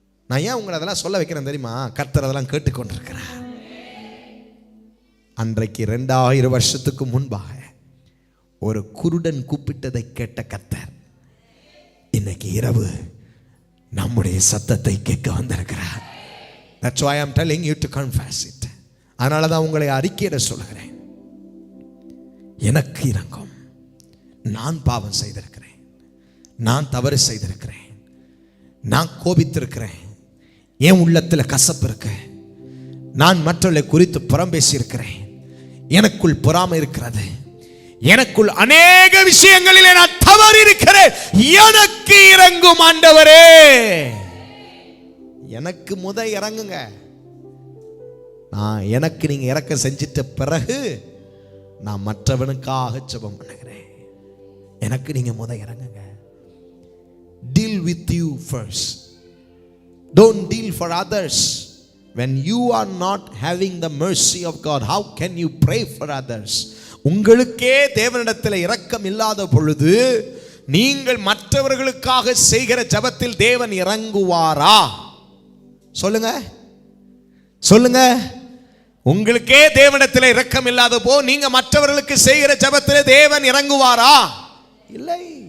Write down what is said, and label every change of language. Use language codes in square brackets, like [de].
[ta] நான் ஏன் உங்களை அதெல்லாம் சொல்ல வைக்கிறேன் தெரியுமா? கர்த்தர் அதெல்லாம் கேட்டுக்கொண்டிருக்கிறார். அன்றைக்கு 2000 வருஷத்துக்கு முன்பாக ஒரு குருடன் கூப்பிட்டதை கேட்ட கர்த்தர் இன்னைக்கு இரவு நம்முடைய சத்தத்தை கேட்க வந்திருக்கிறார். [en] That's why I'm telling you to confess it. [ta] அதனால தான் உங்களை அறிக்கையிட சொல்கிறேன். எனக்கு இரங்கும். நான் பாவம் செய்திருக்கிறேன், நான் தவறு செய்திருக்கிறேன், நான் கோபித்திருக்கிறேன், என் உள்ளத்தில் கசப்பு இருக்கு, நான் மற்றவர்களை குறித்து புறம் பேசியிருக்கிறேன், எனக்குள் பொறாமை இருக்கிறது, எனக்குள் அநேக விஷயங்களிலே நான் தவறு இருக்கிறேன். எனக்கு இரங்கும் ஆண்டவரே. எனக்கு இறங்குங்க. நான் எனக்கு நீங்க இறக்க செஞ்சிட்ட பிறகு நான் மற்றவனுக்காக ஜெபம் பண்ணுகிறேன். எனக்கு நீங்க இறங்குங்க. [en] Deal with you first. Don't deal for others. When you are not having the mercy of God, how can you pray for others? [ta] உங்களுக்கே தேவனிடத்தில் இரக்கம் இல்லாத பொழுது நீங்கள் மற்றவர்களுக்காக செய்கிற ஜெபத்தில் தேவன் இறங்குவாரா? சொல்லுங்க சொல்லுங்க. உங்களுக்கே தேவனிடத்தில் இரக்கம் இல்லாத போ நீங்க மற்றவர்களுக்கு செய்கிற ஜெபத்தில் தேவன் இறங்குவாரா? இல்லை.